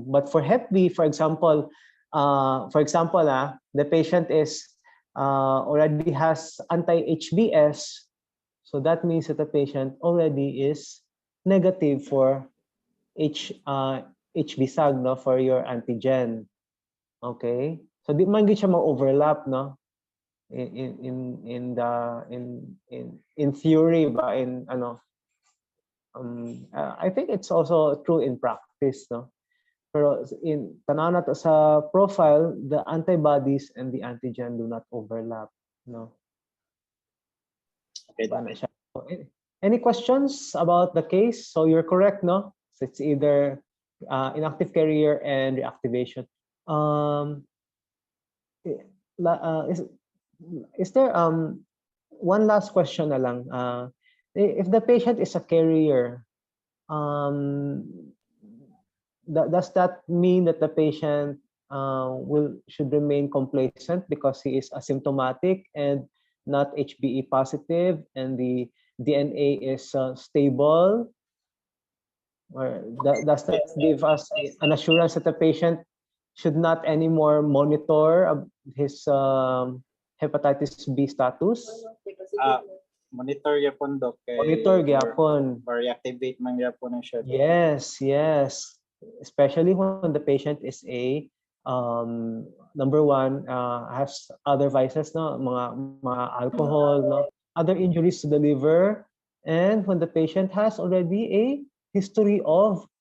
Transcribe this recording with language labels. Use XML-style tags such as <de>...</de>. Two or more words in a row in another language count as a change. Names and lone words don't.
<en>But for Hep B, for example, the patient is already has anti-HBs, so that means that the patient already is negative for HB-Sag, no, for your antigen. Okay, so</en> <hil>di man gid siya ma-overlap,</hil> <en>no, in theory ba, I think it's also true in practice, no. Pero in</en> <hil>tanaw nato sa</hil> <en>profile, the antibodies and the antigen do not overlap, no. Okay. Any questions about the case? So you're correct, no? So it's either inactive carrier and reactivation. Is there one last question na lang? If the patient is a carrier, does that mean that the patient should remain complacent because he is asymptomatic and not HBE positive, and the DNA is stable? Or does that give us an assurance that the patient should not anymore monitor his hepatitis B status?</en> <ceb>Monitor gyapon dok. Monitor gyapon. Reactivate man gyapon ang siya.</ceb> <en>Yes. Especially when the patient is a number one, has other vices, no, mga alcohol, no, other injuries to the liver, and when the patient has already a history of</en>